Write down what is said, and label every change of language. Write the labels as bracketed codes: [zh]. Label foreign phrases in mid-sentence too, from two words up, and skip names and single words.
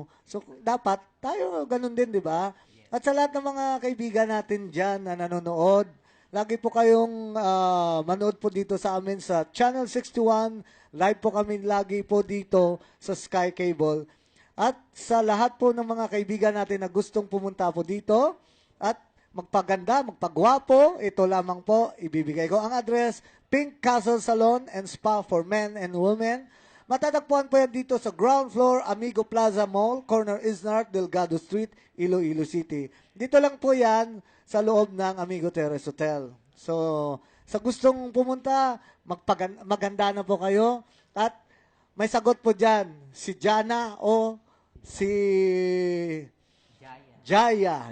[tl] So, dapat tayo ganun din, di ba? At sa lahat ng mga kaibigan natin dyan na nanonood, lagi po kayong manood po dito sa amin sa Channel 61. Live po kami lagi po dito sa Sky Cable. At sa lahat po ng mga kaibigan natin na gustong pumunta po dito at magpaganda, magpagwapo, ito lamang po, ibibigay ko ang address, Pink Castle Salon and Spa for Men and Women. Matatagpuan po yan dito sa ground floor, Amigo Plaza Mall, corner Isnart, Delgado Street, Iloilo City. Dito lang po yan sa loob ng Amigo Terrace Hotel. So, sa gustong pumunta, maganda na po kayo. At may sagot po dyan, si Jana o si Jaya.